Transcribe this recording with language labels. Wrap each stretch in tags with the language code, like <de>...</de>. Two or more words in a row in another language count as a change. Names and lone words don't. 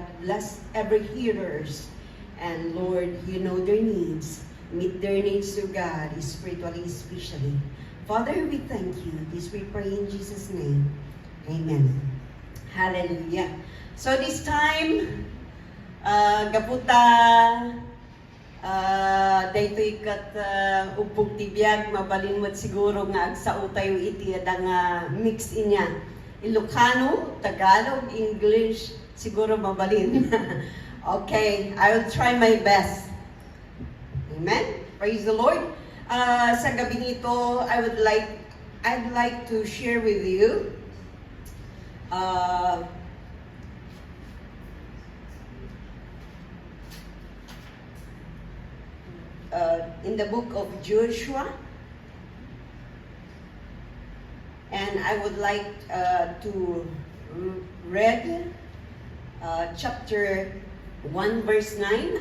<en>Bless every hearers. And Lord, you know their needs. Meet their needs, O God, spiritually, especially. Father, we thank you. This we pray in Jesus' name. Amen. Hallelujah. So this time,</en> <ilo>gaputa, daytoy kat Ubog Tibiyag, mabalinwat siguro nga agsa tayo iti adang mix inya. Ilocano, Tagalog, English, siguro mabalin.</ilo> <en>Okay, I will try my best. Amen. Praise the Lord.</en> <tl>Sa gabing ito,</tl> <en>I'd like to share with you in the book of Joshua, and I would like to read chapter 1 verse 9.</en>